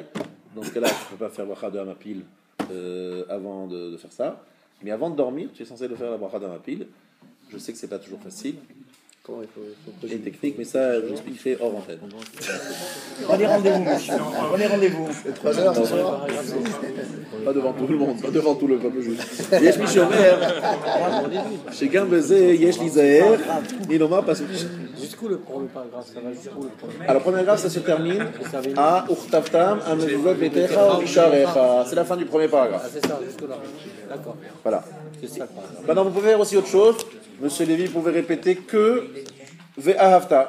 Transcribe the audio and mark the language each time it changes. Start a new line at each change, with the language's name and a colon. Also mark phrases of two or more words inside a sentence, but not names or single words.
French: Dans ce cas-là, tu ne peux pas faire la bracha de Amapil avant de faire ça. Mais avant de dormir, tu es censé le faire la bracha d'Amapil. Je sais que ce n'est pas toujours facile. Et technique, mais ça, je l'expliquerai hors antenne. Prenez rendez-vous, monsieur. Prenez rendez-vous. C'est 3 heures ce soir. Pas devant tout le monde, pas devant tout le peuple juif. Yesh mi shomer, shegan beze, yesh li zaher, ni loma pas. Jusqu'où le premier paragraphe? Ça va jusqu'où le premier? Alors, le premier paragraphe, ça se termine à Uchtavtam, à
Hebrew: Mezuzot Betecha, ou Misharecha.
French: C'est la fin du premier paragraphe. Ah, c'est ça, jusque-là. D'accord. Voilà. C'est ça le paragraphe. Maintenant, vous pouvez faire aussi autre chose. Monsieur Lévy, vous pouvez répéter que Ve'ahavta.